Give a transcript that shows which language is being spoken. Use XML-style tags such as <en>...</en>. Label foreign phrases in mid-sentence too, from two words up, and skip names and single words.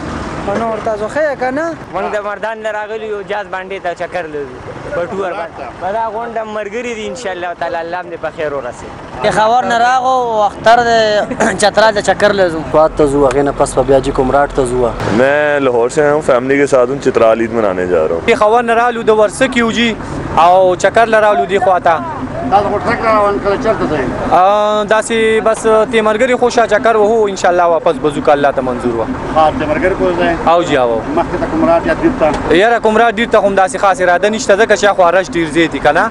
<ps>نو ورته تاسو ښه یې که نه موږ د مردان نه راغلي یو جاز باندې ته چکر له ځو په ټوه باندې په دا غونډه ملګري دي</ps> <ar>انشاءالله تعالی</ar> <ps>الله هم دې په خیر ورسوي. پېښور نه راغو او اختر د چترال د چکر له ځو بات ته ځو هغې نه پس به بیا جي کمراټ ته ځو.</ps> <ur>میں لاہور سے ہوں، فیملی کے ساتھ ہوں، چترال عید منانے جا رہا ہوں.</ur> <ps>پېښور نه رالو د ورسک یو جي او چکر له رالو دې خواته دا د غوټرک روان کله چېرته ځئ؟ داسې بس تی ملګري خوشه چکر وهو انشاءالله واپس بځو که الله ته منظور وه. د ملګري کور ځئ او جي او مخکې ته کمراټ یا دیر ته؟ یاره کمراټ ډېر ته خو هم داسې خاص اراده نشته ځکه چې خو رش ډېر زیات دي که نه.</ps>